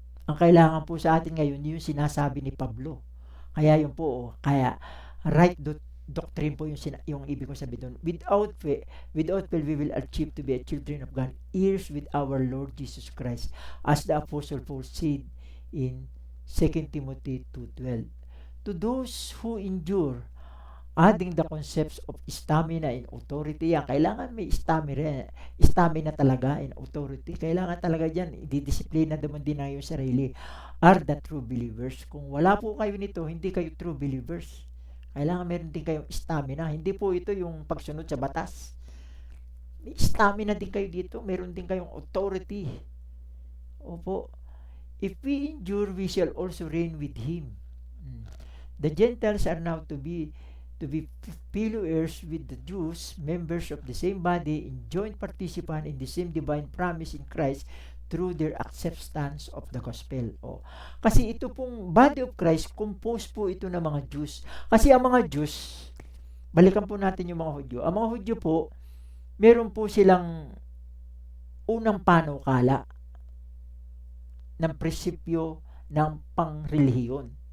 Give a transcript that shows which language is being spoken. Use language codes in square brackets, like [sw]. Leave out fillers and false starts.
[tl] Ang kailangan po sa atin ngayon, yung sinasabi ni Pablo. Kaya yun po, kaya [en] right doctrine [tl] po yung ibig ko sabihin doon. [en] Without fail, we will achieve to be a children of God, heirs with our Lord Jesus Christ, as the Apostle Paul said in 2 Timothy 2:12. To those who endure, adding the concepts of stamina and authority. [tl] Yan, kailangan may stamina talaga [en] and authority. [tl] Kailangan talaga dyan, didisiplina naman din na yung sarili. [en] Are the true believers. [tl] Kung wala po kayo nito, hindi kayo [en] true believers. [tl] Kailangan meron din kayong stamina. Hindi po ito yung pagsunod sa batas. May stamina din kayo dito. Meron din kayong authority. Opo. [en] If we endure, we shall also reign with Him. The Gentiles are now to be fellow heirs with the Jews, members of the same body, and joint participant in the same divine promise in Christ through their acceptance of the gospel. [tl] Kasi ito pong body of Christ, composed po ito ng mga Jews. Kasi ang mga Jews, balikan po natin yung mga Hudyo. Ang mga Hudyo po, meron po silang unang panukala ng prinsipyo ng pangrelihiyon.